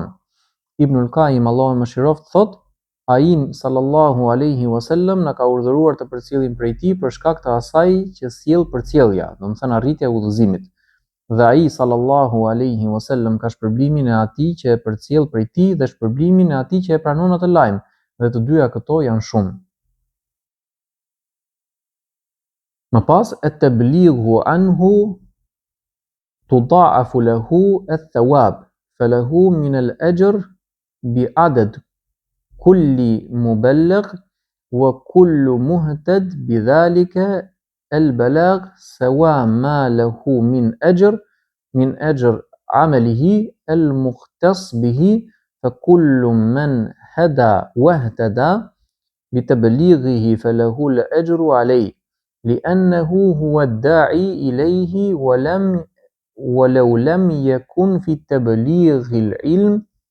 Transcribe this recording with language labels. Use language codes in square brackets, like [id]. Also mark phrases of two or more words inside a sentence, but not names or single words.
[sq] Ibnul Qayyim, Allahu e mëshiroft, thotë, ai [ar] صلى الله عليه وسلم [sq] na ka urdhëruar të përcjellim prej tij për shkak të asaj që sjell përcjellja, domethënë arritja e udhëzimit. Dhe ai [ar] صلى الله عليه وسلم [sq] ka shpërblimin e atij që e përcjell prej tij dhe shpërblimin e atij që e pranon atë lajm, dhe të dyja këto janë shumë. Më pas, [ar] التبليغ عنه تضاعف له الثواب، فله من الأجر بعدد كل مبلغ وكل مهتد بذلك البلاغ سواء ما له من أجر عمله المختص به فكل من هدى واهتدى بتبليغه فله الأجر عليه لأنه هو الداعي إليه ولو لم يكن في التبليغ العلم